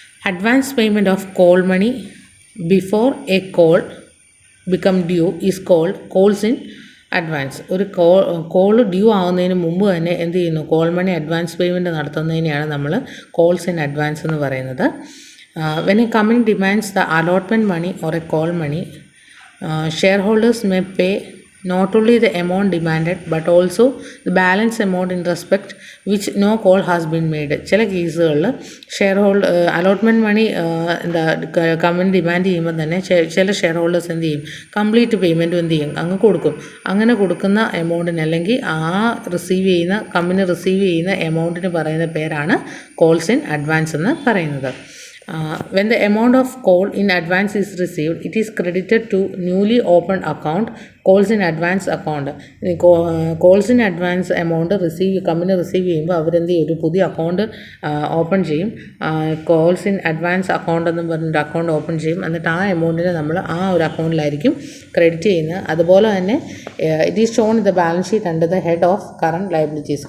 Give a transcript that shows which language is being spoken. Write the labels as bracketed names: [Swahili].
[English] Advance payment of call money before a call become due is called calls in advance. [Malayalam] ഒരു call due ആവുന്നതിന് മുമ്പ് തന്നെ എന്ത് ചെയ്യുന്നു, കോൾ മണി അഡ്വാൻസ് പേയ്മെൻറ്റ് നടത്തുന്നതിനെയാണ് നമ്മൾ കോൾസ് ഇൻ അഡ്വാൻസ് എന്ന് പറയുന്നത്. [English] When a company demands the allotment money or a call money, shareholders may pay not only the amount demanded but also the balance amount in respect which no call has been made. [Malayalam] ചില കേസുകളിൽ share holder allotment മണി എന്താ company demand ചെയ്യുമ്പോൾ തന്നെ ചില share holders എന്ത് ചെയ്യും, complete പേയ്മെൻറ്റും എന്ത് ചെയ്യും, അങ്ങ് കൊടുക്കും. അങ്ങനെ കൊടുക്കുന്ന എമൗണ്ടിന് അല്ലെങ്കിൽ ആ കമ്പനി റിസീവ് ചെയ്യുന്ന എമൗണ്ടിന് പറയുന്ന പേരാണ് കോൾസ് ഇൻ അഡ്വാൻസ് എന്ന് പറയുന്നത്. [English] When the amount of call in advance is received, it is credited to newly opened account, calls in advance account. [Malayalam] Calls in advance amount company receive ചെയ്യുമ്പോൾ അവരെന്ത് ചെയ്യും, ഒരു പുതിയ അക്കൗണ്ട് ഓപ്പൺ ചെയ്യും. Calls in advance account എന്ന് പറഞ്ഞൊരു account open ചെയ്യും. എന്നിട്ട് ആ എമൗണ്ടിനെ നമ്മൾ ആ ഒരു അക്കൗണ്ടിലായിരിക്കും ക്രെഡിറ്റ് ചെയ്യുന്നത്. അതുപോലെ തന്നെ [English] It is shown the balance sheet under the head of current liabilities.